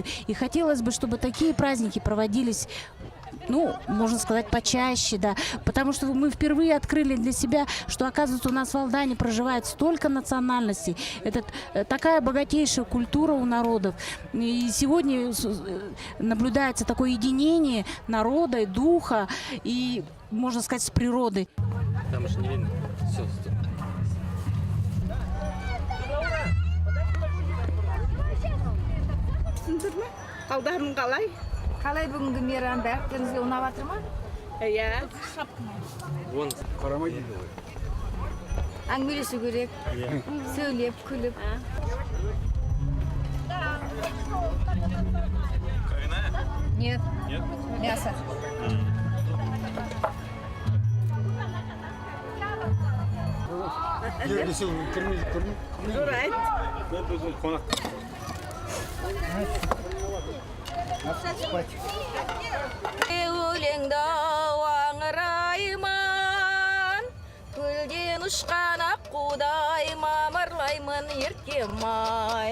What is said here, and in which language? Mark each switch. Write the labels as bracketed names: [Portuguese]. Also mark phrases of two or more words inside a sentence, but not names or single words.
[Russian] И хотелось бы, чтобы такие праздники проводились, ну, можно сказать, почаще, да, потому что мы впервые открыли для себя, что, оказывается, у нас в Алдане проживает столько национальностей, это такая богатейшая культура у народов, и сегодня наблюдается такое единение народа и духа, и, можно сказать, с природой. Там же не видно. Все. [Kazakh] Қалай бүгінгі мейрам бәріңізге ұнап жатыр ма? Иә. Вон, қарамайды. Әңгімелесу керек, сөйлеп, күліп. [Russian] Нет. Нет? Мясо. Журайт. [Kazakh] Қонақ. Өлеңді аңыраймын, көлден ұшқан аққудай мамырлаймын еркем-ай.